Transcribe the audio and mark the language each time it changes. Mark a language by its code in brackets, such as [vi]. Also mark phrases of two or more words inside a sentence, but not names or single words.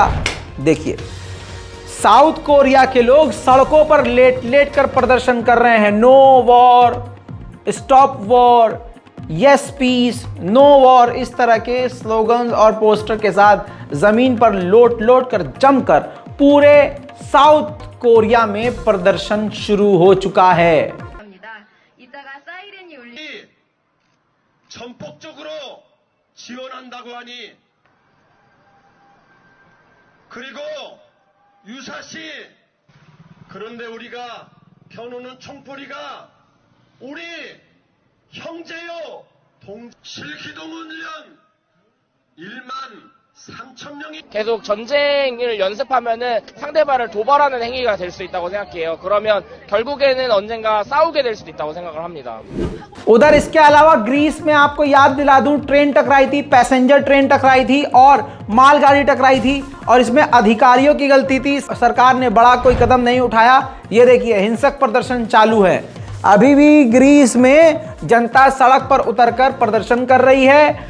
[hi] देखिए, साउथ कोरिया के लोग सड़कों पर लेट लेट कर प्रदर्शन कर रहे हैं। [en] no war, stop war, yes peace, no war, [hi] इस तरह के स्लोगन और पोस्टर के साथ जमीन पर लोट लोट कर जमकर पूरे साउथ कोरिया में प्रदर्शन शुरू हो चुका है। [ko] 지원한다고 하니 그리고 유사시 그런데 우리가 펴놓는 총소리가 우리 형제요 실기동훈련 13,000명이 계속 전쟁을 연습하면은 상대방을 도발하는 행위가 될 수 있다고 생각해요. 그러면 결국에는 언젠가 싸우게 될 수도 있다고 생각을 합니다. [hi] उधर इसके अलावा ग्रीस में आपको याद दिला दूं, ट्रेन टकराई थी, पैसेंजर ट्रेन टकराई थी और मालगाड़ी टकराई थी और इसमें अधिकारियों की गलती थी। सरकार ने बड़ा कोई कदम नहीं उठाया। ये देखिए, हिंसक प्रदर्शन चालू है। अभी भी ग्रीस में जनता सड़क पर उतरकर प्रदर्शन कर रही है।